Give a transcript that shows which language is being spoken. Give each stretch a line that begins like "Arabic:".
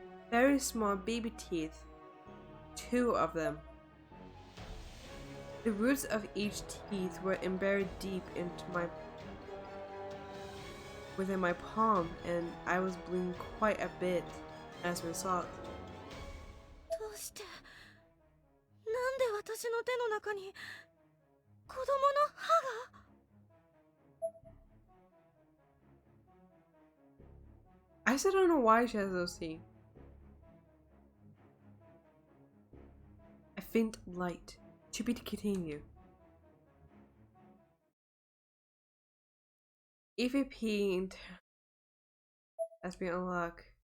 English: Very small baby teeth, 2 of them. The roots of each teeth were embedded deep into within my palm, and I was bleeding quite a bit as a result.
Japanese: どうしてなんで私の手の中に子供の歯が
English: I still don't know why she has those teeth. A faint light. To be continued. EVP has been unlocked.